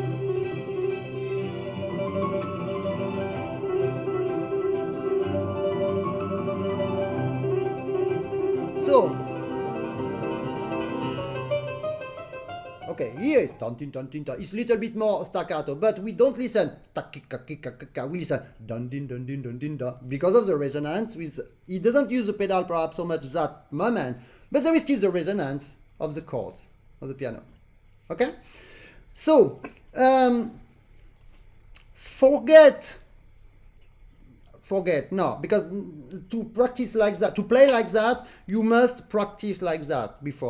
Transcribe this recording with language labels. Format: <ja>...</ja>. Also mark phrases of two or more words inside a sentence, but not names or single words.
<en>So, okay, here it's a little bit more staccato, but we don't listen. We listen dun din dun din dun din da because of the resonance. He doesn't use the pedal perhaps so much that moment, but there is still the resonance of the chords of the piano. Okay, so forget no, because to practice like that, to play like that, you must practice like that before.</en>